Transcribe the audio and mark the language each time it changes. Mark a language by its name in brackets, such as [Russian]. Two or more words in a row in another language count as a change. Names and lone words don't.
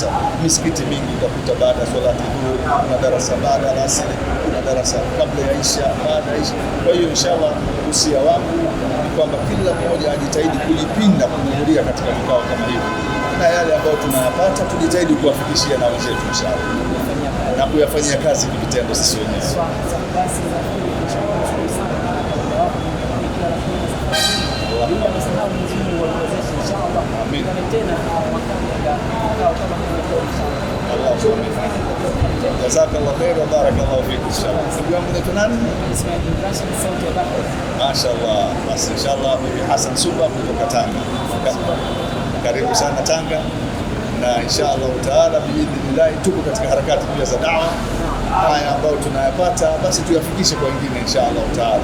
[Swahili] Misikiti mingi utakuta baada ya swalati dhuhuri kuna darasa, baada ya asili kuna darasa, kabla ya isha, baada ya isha. Kwa hiyo inshallah usia wangu ni kwamba kila mmoja ajitahidi kujipinda kuhudhuria katika vikao kama hivi, na yale ambayo tunayapata tujitahidi kuwafikishia na wenzetu inshallah, na kuyafanyia kazi kivitendo sisi wenyewe. [Arabic] جزاك الله خير وبارك الله فيك إن شاء الله. [Swahili] Ndugu yangu ni nani? Mashaallah. Basi inshallah Bibi Hassan Suba kutoka Tanga. Karibu sana Tanga, na [Arabic] إن شاء الله تعالى بإذن الله [Swahili] tuko katika harakati pia za dawa. Haya ambayo tunayapata basi tuyafikishe kwa wengine [Arabic] إن شاء الله تعالى.